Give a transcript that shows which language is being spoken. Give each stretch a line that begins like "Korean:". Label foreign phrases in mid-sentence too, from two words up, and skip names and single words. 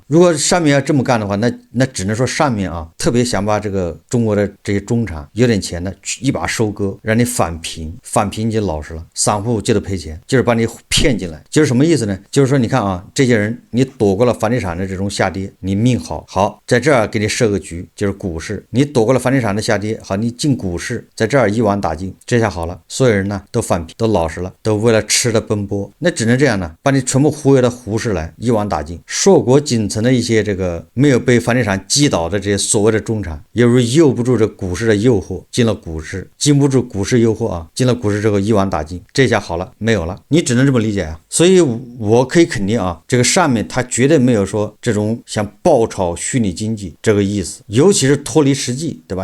Chinese: 如果上面要這麼幹的話，那只能說上面啊特別想把這個中國的這些中產有點錢的一把收割，讓你返貧就老實了，散戶就得賠錢，就是把你騙進來。就是什麼意思呢？就是說你看啊，這些人你躲過了房地產的這種下跌，你命好，在這兒給你設個局，就是股市，你躲過了房地產的下跌，好，你進股市，在這兒一網打盡，這下好了，所有人呢都返貧，都老實了，都為了吃的奔波，那只能這樣呢，把你全部忽悠到胡市來，一网打尽。硕果仅存的一些这個沒有被房地產擊倒的這些所謂的中產，猶如誘不住這股市的誘惑，進了股市，經不住股市誘惑啊，進了股市之後一網打盡，這下好了，沒有了，你只能這麼理解啊。所以我可以肯定啊，這個上面他絕對沒有說這種想爆炒虛擬經濟這個意思，尤其是脫離實際，對吧？